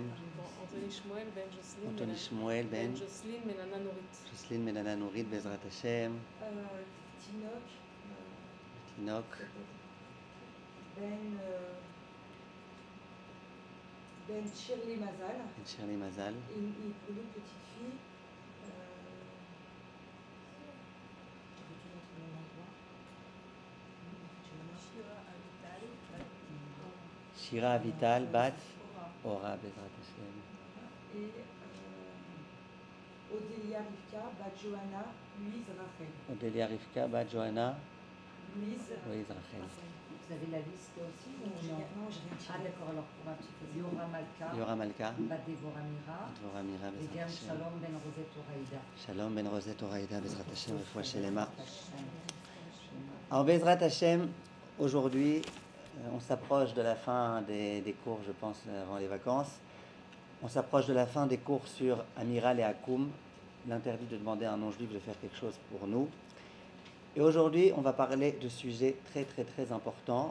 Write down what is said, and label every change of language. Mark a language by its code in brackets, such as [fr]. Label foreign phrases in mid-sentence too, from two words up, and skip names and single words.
[he] אנטוני שמואל בן ז'וסלין מננה נורית בעזרת השם. תינוק. בן שירלי מזל. בן שירלי מזל. [fr] Une petite fille. [he] שירה אביטל, בת אורה בעזרת השם. אודליה רבקה, בת ג'ואנה, לואיז רחל. אודליה רבקה, בת ג'ואנה, לואיז רחל. [fr] Vous avez la liste aussi ou non? Ah d'accord, alors pour un petit peu. [he] יורה מלכה, בת דבורה מירה. דבורה מירה בעזרת וגם השם. שלום בן רוזט אוריידה. שלום בן רוזט אוריידה בעזרת השם, רפואה שלמה. Alors בעזרת השם, [fr] aujourd'hui, on s'approche de la fin des cours, je pense, avant les vacances. On s'approche de la fin des cours sur Amiral et Akoum, l'interdit de demander à un non-juif de faire quelque chose pour nous. Et aujourd'hui, on va parler de sujets très très très importants.